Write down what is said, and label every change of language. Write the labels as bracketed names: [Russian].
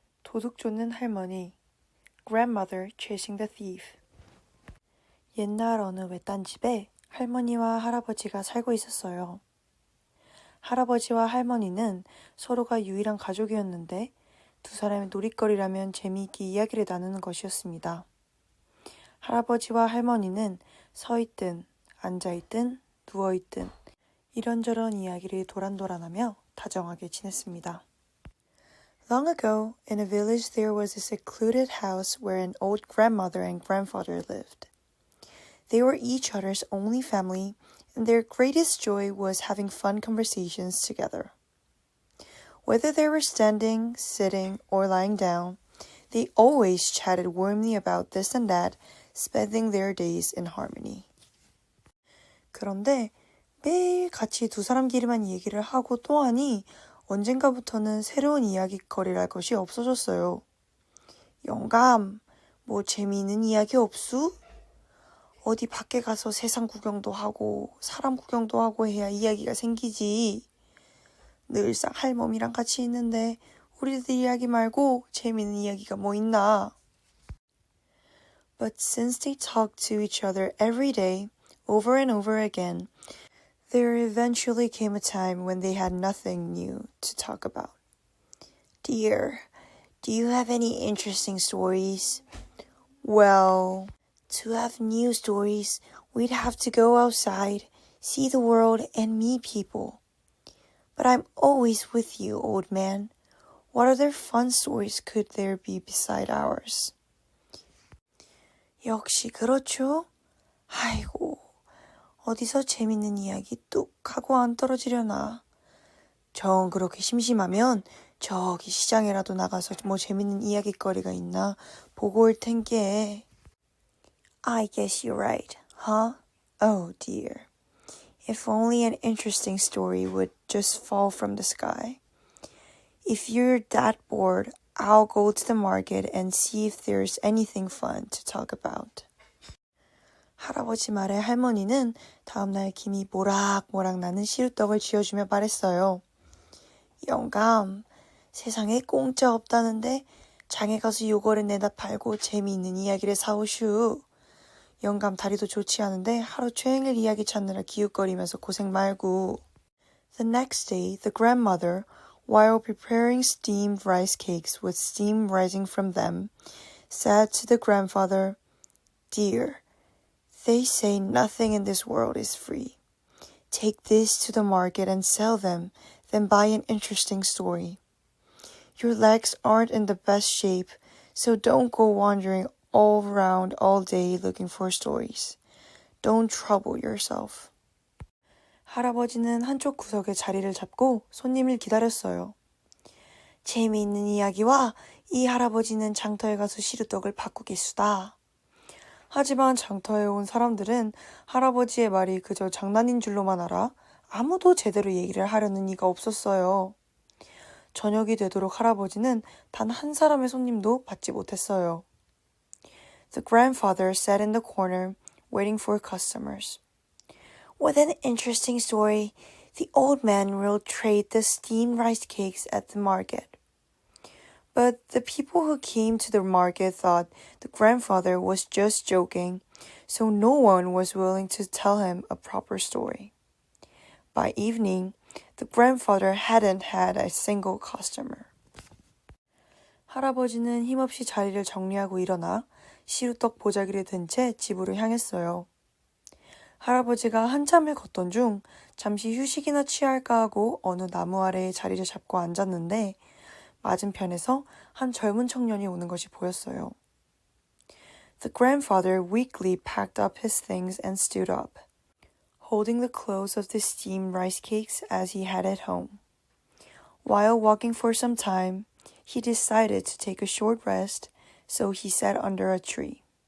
[Korean] 도둑 쫓는 할머니, [English] Grandmother Chasing the Thief. [Korean] 옛날 어느 외딴 집에 할머니와 할아버지가 살고 있었어요. 할아버지와 할머니는 서로가 유일한 가족이었는데 두 사람의 놀이거리라면 재미있게 이야기를 나누는 것이었습니다. 할아버지와 할머니는 서 있든 앉아 있든 누워 있든 이런저런 이야기를 도란도란하며 다정하게 지냈습니다. [English] Long ago, in a village there was a secluded house where an old grandmother and grandfather lived. They were each other's only family, and their greatest joy was having fun conversations together. Whether they were standing, sitting, or lying down, they always chatted warmly about this and that, spending their days in harmony. [Korean] 그런데 매일 같이 두 사람끼리만 얘기를 하고 또 하니 언젠가부터는 새로운 이야기거리를 할 것이 없어졌어요. 영감, 뭐 재미있는 이야기 없수? 어디 밖에 가서 세상 구경도 하고 사람 구경도 하고 해야 이야기가 생기지. 늘상 할멈이랑 같이 있는데 우리들 이야기 말고 재미있는 이야기가 뭐 있나? [English] But since they talked to each other every day, over and over again, there eventually came a time when they had nothing new to talk about. Dear, do you have any interesting stories? Well, to have new stories, we'd have to go outside, see the world, and meet people. But I'm always with you, old man. What other fun stories could there be beside ours? [Korean] 역시 그렇죠? 아이고, 어디서 재밌는 이야기 뚝 하고 안 떨어지려나. 정 그렇게 심심하면 저기 시장에라도 나가서 뭐 재밌는 이야기거리가 있나 보고 올 텐게. [English] I guess you're right, huh? Oh dear. If only an interesting story would just fall from the sky. If you're that bored, I'll go to the market and see if there's anything fun to talk about. [Korean] 할아버지 말에 할머니는 다음날 김이 모락모락 나는 시루떡을 쥐어주며 말했어요. 영감, 세상에 공짜 없다는데 장에 가서 요거를 내다 팔고 재미있는 이야기를 사오슈. 영감 다리도 좋지 않은데 하루 종일 이야기 찾느라 기웃거리면서 고생 말고. [English] The next day, the grandmother, while preparing steamed rice cakes with steam rising from them, said to the grandfather, Dear, they say nothing in this world is free. Take this to the market and sell them, then buy an interesting story. Your legs aren't in the best shape, so don't go wandering all around all day looking for stories. Don't trouble yourself. [Korean] 할아버지는 한쪽 구석에 자리를 잡고 손님을 기다렸어요. 재미있는 이야기와 이 할아버지는 장터에 가서 시루떡을 바꾸겠수다. 하지만 장터에 온 사람들은 할아버지의 말이 그저 장난인 줄로만 알아 아무도 제대로 얘기를 하려는 이가 없었어요. 저녁이 되도록 할아버지는 단 한 사람의 손님도 받지 못했어요. [English] The grandfather sat in the corner, waiting for customers. With an interesting story, the old man will trade the steamed rice cakes at the market. But the people who came to the market thought the grandfather was just joking, so no one was willing to tell him a proper story. By evening, the grandfather hadn't had a single customer. [Korean] 할아버지는 힘없이 자리를 정리하고 일어나 시루떡 보자기를 든 채 집으로 향했어요. 할아버지가 한참을 걷던 중 잠시 휴식이나 취할까 하고 어느 나무 아래에 자리를 잡고 앉았는데 맞은편에서 한 젊은 청년이 오는 것이 보였어요. [English] The grandfather weakly packed up his things and stood up, holding the close of the steamed rice cakes as he had at home. While walking for some time, he decided to take a short rest, so he sat under a tree.